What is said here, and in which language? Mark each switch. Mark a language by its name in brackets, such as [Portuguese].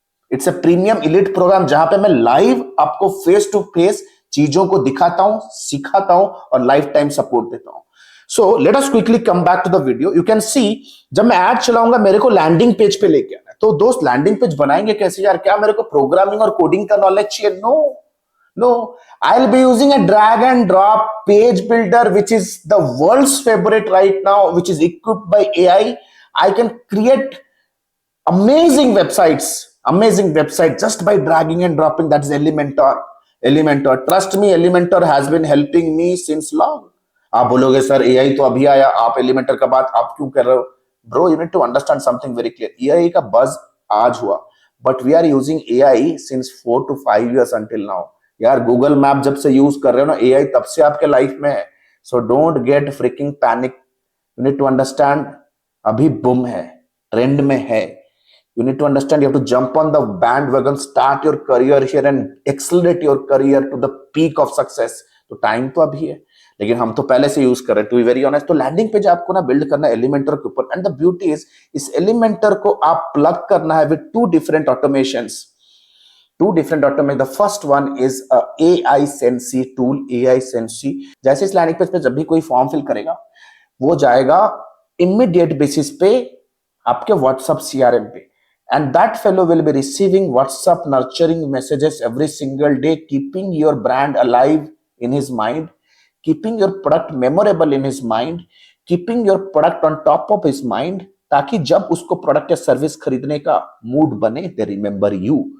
[English] It's a premium elite program [Hindi] जहां पे मैं लाइव आपको फेस टू फेस चीजों को दिखाता हूं, सिखाता हूं और लाइफ टाइम सपोर्ट देता हूं. [English] So let us quickly come back to the video. You can see [Hindi] जब मैं एड चलाऊंगा मेरे को लैंडिंग पेज पे लेके आना है. तो दोस्त, लैंडिंग पेज बनाएंगे कैसे यार? क्या मेरे को प्रोग्रामिंग और कोडिंग का नॉलेज चाहिए? [English] No, I'll be using a drag and drop page builder, which is the world's favorite right now, which is equipped by AI. I can create amazing websites just by dragging and dropping. That is Elementor. Trust me, Elementor has been helping me since long. [Hindi] आप बोलोगे sir AI तो अभी आया, आप Elementor का बात आप क्यों कर रहे हो? [English] Bro, you need to understand something very clear. [Hindi] AI का buzz आज हुआ, [English] but we are using AI since 4 to 5 years until now. [Hindi] यार गूगल मैप जब से यूज कर रहे हो ना, एआई तब से आपके लाइफ में है. [English] So don't get freaking panic. You need to understand, [Hindi] अभी बूम है, ट्रेंड में है. [English] You need to understand, you have to jump on the bandwagon, start your career here and accelerate your career to the peak of success. [Hindi] तो time तो अभी है, लेकिन हम तो पहले से यूज कर रहे हैं, [English] To be very honest. [Hindi] तो लैंडिंग पेज आपको ना बिल्ड करना है एलिमेंटर के ऊपर. [English] and the beauty is, [Hindi] इस एलिमेंटर को आप प्लग करना है [English] With 2 different automations. The first one is a AI Sensei tool, AI Sensei. [Hindi] जैसे इस लैंडिंग पेज पे जब भी कोई फॉर्म फिल करेगा, वो जाएगा इमीडिएट बेसिस पे आपके व्हाट्सएप CRM पे. [English] And that fellow will be receiving WhatsApp nurturing messages every single day, keeping your brand alive in his mind, keeping your product memorable in his mind, keeping your product on top of his mind, [Hindi] ताकि जब उसको product या service खरीदने का mood बने, [English] they remember you.